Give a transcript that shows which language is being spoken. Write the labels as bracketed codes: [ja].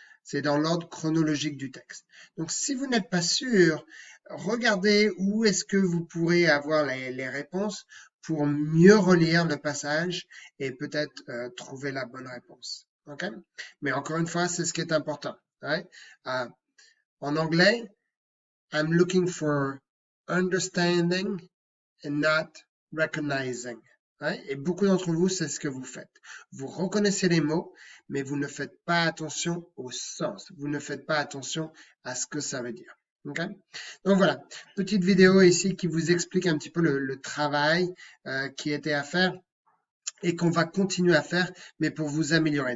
[fr] C'est dans l'ordre chronologique du texte. Donc, si vous n'êtes pas sûr, regardez où est-ce que vous pourrez avoir les réponses pour mieux relire le passage et peut-être trouver la bonne réponse. OK? Mais encore une fois, c'est ce qui est important. [en] Right? [fr] En anglais, [en] I'm looking for understanding and not recognizing. Right? [fr] Et beaucoup d'entre vous, c'est ce que vous faites. Vous reconnaissez les mots, mais vous ne faites pas attention au sens. Vous ne faites pas attention à ce que ça veut dire. Okay? Donc voilà, petite vidéo ici qui vous explique un petit peu le travail qui était à faire et qu'on va continuer à faire, mais pour vous améliorer.